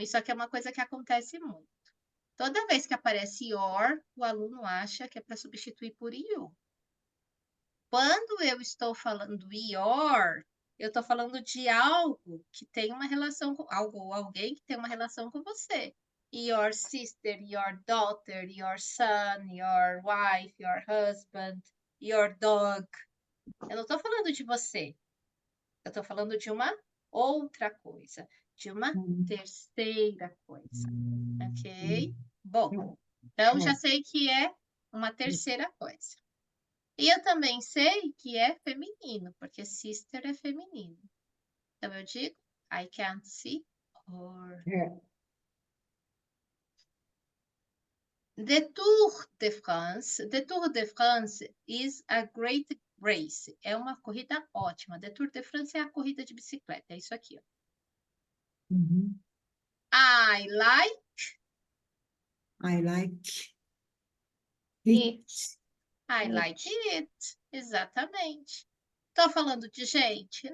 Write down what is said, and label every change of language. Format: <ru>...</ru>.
<pt>Isso aqui é uma coisa que acontece muito. Toda vez que aparece your, o aluno acha que é para substituir por you. Quando eu estou falando your, eu estou falando de algo que tem uma relação com algo ou alguém que tem uma relação com você.</pt> <en>Your sister, your daughter, your son, your wife, your husband, your dog.</en> <pt>Eu não estou falando de você. Eu estou falando de uma outra coisa, de uma terceira coisa. Ok? Bom, então já sei que é uma terceira coisa. E eu também sei que é feminino, porque sister é feminino. Então eu digo,</pt> <en>I can't see her.</en> <pt>É.</pt> <en>The Tour de France. The Tour de France is a great race.</en> <pt>É uma corrida ótima. The Tour de France é a corrida de bicicleta. É isso aqui, ó. Uhum.</pt> <en>I like. I like it. it. I like it.</en> <pt>Exatamente. Estou falando de gente?</pt>